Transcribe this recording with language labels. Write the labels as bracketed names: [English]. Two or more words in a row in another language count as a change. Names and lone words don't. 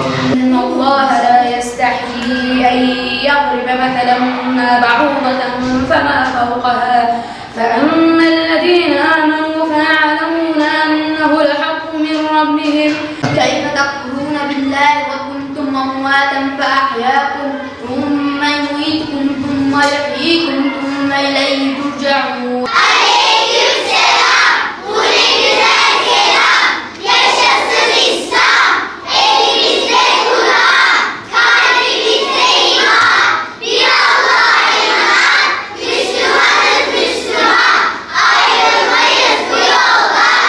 [Arabic] إِنَّ اللَّهَ لَا يَسْتَحْيِي أَن يَضْرِبَ مَثَلًا مَّا بَعُوضَةً فَمَا فَوْقَهَا فَأَمَّا الَّذِينَ آمَنُوا فَيَعْلَمُونَ أَنَّهُ الْحَقُّ مِنْ رَبِّهِمْ. كَيْفَ تَكْفُرُونَ بِاللَّهِ وَكُنتُمْ أَمْوَاتًا فَأَحْيَاكُمْ ثُمَّ يُمِيتُكُمْ ثُمَّ يُحْيِيكُمْ ثُمَّ إِلَيْهِ تُرْجَعُونَ. [Turkish] Aleykümselam. Bu ne güzel kelam. Yaşasın İslam. Elimizde Kur'an, kalbimizde iman. Bir Allah'a inanan Müslümanız Müslüman. Ayrılmayız bu yoldan.